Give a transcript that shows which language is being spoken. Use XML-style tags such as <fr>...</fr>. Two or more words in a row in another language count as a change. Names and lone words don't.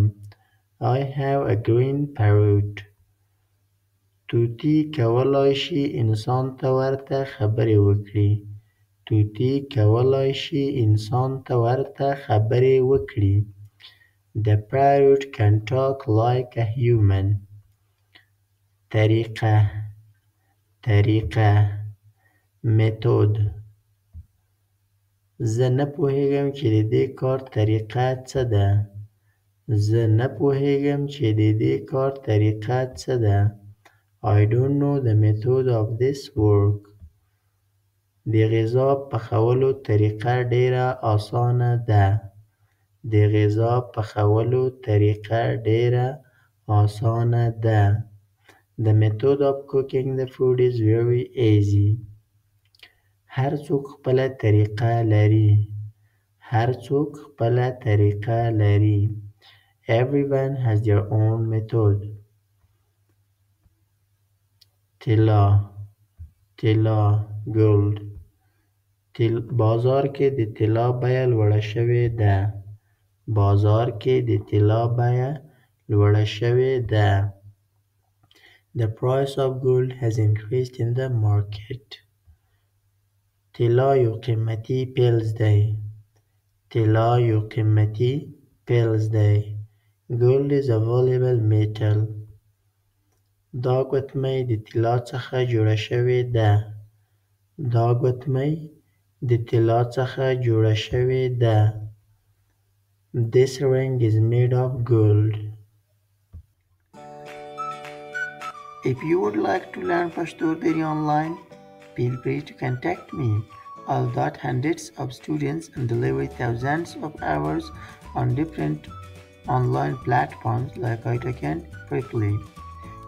<en>I have a green parrot.</en> <ps>توتی کولای شي انسان ته ورته خبرې وکړي. توتی کولای شي انسان ته ورته خبرې وکړي.</ps> <en>The parrot can talk like a human.</en> <ps>طریقه طریقه method. زه نه پوهیږم چې د دې کار طریقه څه ده. زه نه پوهیږم چې د دې کار طریقه څه ده.</ps> <en>I don't know the method of this work.</en> <ps>د غذا پخولو طریقه ډیره اسانه ده. د غذا پخولو طریقه ډیره اسانه ده.</ps> <en>The method of cooking the food is very easy.</en> <ps>هر څوک خپله طریقه لري. هر څوک خپله طریقه لري.</ps> <en>Everyone has their own method.</en> <ps>طلا طلا gold. بازار کې د طلا بیه لوړه شوې ده. بازار کې د طلا بیه لوړه شوې ده.</ps> <en>The price of gold has increased in the market.</en> <ps>طلا یو قیمتي فلز دی. طلا یو قیمتي فلز دی.</ps> <en>Gold is a valuable metal.</en> <ps>دا ګوتمۍ د طلا څخه جوړه شوې ده. دا ګوتمۍ د طلا څخه جوړه شوې ده.</ps> <en>This ring is made of gold. If you would like to learn Pashto Deri online, feel free to contact me. I'll guide hundreds of students and deliver thousands of hours on different online platforms like Itacan quickly.</en>